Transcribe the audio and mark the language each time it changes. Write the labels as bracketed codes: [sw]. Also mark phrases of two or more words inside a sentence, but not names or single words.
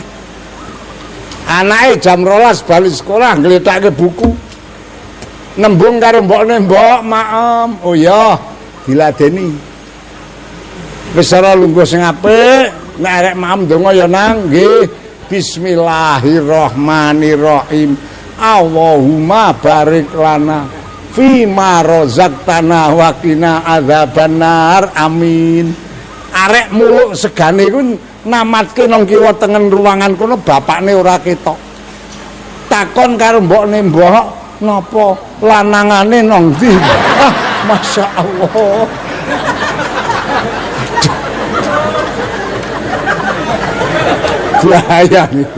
[jv] Anake jam 12 bali sekolah nglethake buku. Nembung karo mbokne, "Mbok, maem." "Oh ya, diladeni." Wis ora lungguh sing apik, nek arek maem donga ya nang, nggih. [ar] بسم الله الرحمن الرحيم. اللهم بارك لنا فيما رزقتنا وقنا عذاب النار. Amin. [jv] Arek muluk segane iku namatke nang kiwa tengen ruangan kono bapakne ora ketok. Takon karo mbokne, "Mbok, napa lanangane nang ndi?" Ah, [ar] ما شاء الله. [jv] Bahaya niku.